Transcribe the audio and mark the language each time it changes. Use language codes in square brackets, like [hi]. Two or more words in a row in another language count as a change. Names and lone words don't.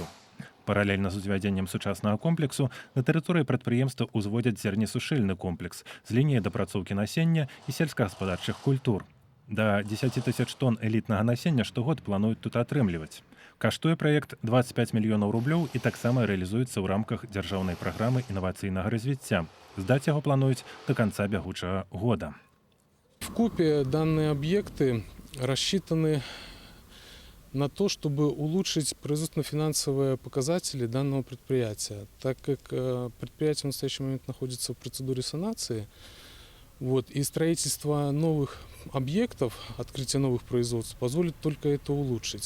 [be] Паралельна з узвядзеннем сучаснага комплексу на тэрыторыі прадпрыемства ўзводзяць зернесушыльны комплекс з лініяй дапрацоўкі насення і сельскагаспадарчых культур. Да 10 тысяч тонн элітнага насення штогод плануюць тут атрымліваць. Каштуе праект 25 мільёнаў рублёў і таксама рэалізуецца ў рамках дзяржаўнай праграмы інавацыйнага развіцця. Здаць яго плануюць да канца бягучага года. [ru] Вкупе данные объекты рассчитаны на то, чтобы улучшить производственно-финансовые показатели данного предприятия. Так как предприятие в настоящий момент находится в процедуре санации, и строительство новых объектов, открытие новых производств позволит только это улучшить.